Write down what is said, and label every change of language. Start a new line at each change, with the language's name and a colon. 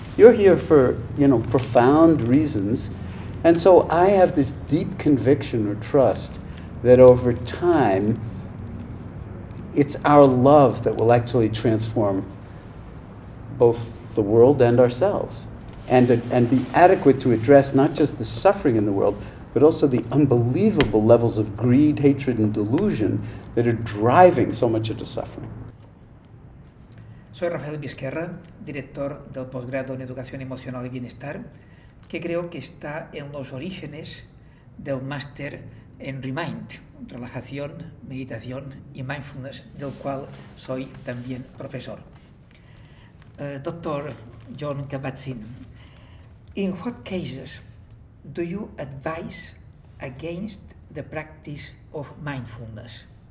English: You're here for, profound reasons. And so I have this deep conviction or trust that over time, it's our love that will actually transform both the world and ourselves, and be adequate to address not just the suffering in the world, but also the unbelievable levels of greed, hatred, and delusion that are driving so much of the suffering.
Spanish: Soy Rafel Bisquerra, director del posgrado en Educación Emocional y Bienestar, que creo que está en los orígenes del máster en Remind, relajación, meditación y mindfulness, del cual soy también profesor.
English: Dr. Jon Kabat-Zinn, in what cases do you advise against the practice of mindfulness?